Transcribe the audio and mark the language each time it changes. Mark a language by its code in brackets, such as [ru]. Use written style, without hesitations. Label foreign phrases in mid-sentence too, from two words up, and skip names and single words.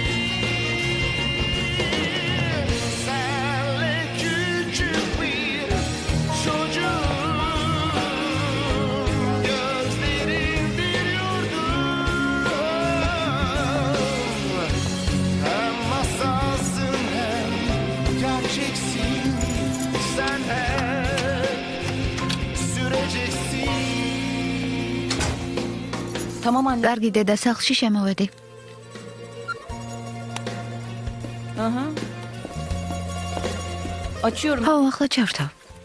[tr] senle küçük bir çocuğum gözlerin bir yurdum hem masalsın hem gerçeksin sen hep süreceksin. Tamam anne. [ka] კარგი დედა სახლში შემოვედი. [tr] Aha. Açıyorum. [ka] ხო, ახლა ჩავრთავ.